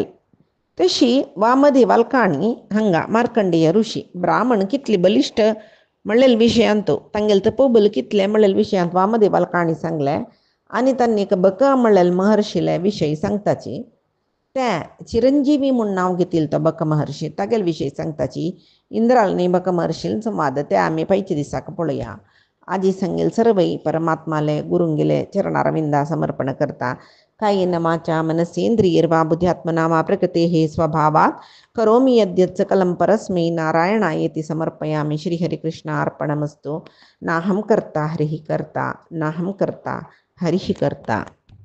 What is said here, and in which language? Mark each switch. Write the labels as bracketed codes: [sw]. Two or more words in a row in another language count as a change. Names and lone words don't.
[kok] तशी वामदेवाल काणी हांगा मार्कंडेय ऋषी ब्राह्मण कितली बलिश्ट म्हणलेले विशयांत तांगेले तपोबल कितले म्हणलेले विशयांत वामदेवाल काणी सांगले आनी तांणी एक बक म्हणलेले महर्शीले विशय सांगताची त्या चिरंजीवी म्हूण नांव घेतिल्लो तो बक महर्शी तागेले विशय सांगताची इंद्राल बक महर्शील संवाद ते आमी पयच्या दिसाक पळोवया. आजी सांगेल सर्वई परमात्माले गुरुंगेले चरणारविंदा समर्पण करता. [sa] कायेन वाचा मनसेंद्रियर्वा बुद्ध्यात्मना वा प्रकृतेः स्वभावात् करोमि यद्यत् सकलं परस्मै नारायणायेति समर्पयामि. श्रीहरिकृष्णार्पणमस्तु. नाहं कर्ता हरिः कर्ता नाहं कर्ता हरिः कर्ता.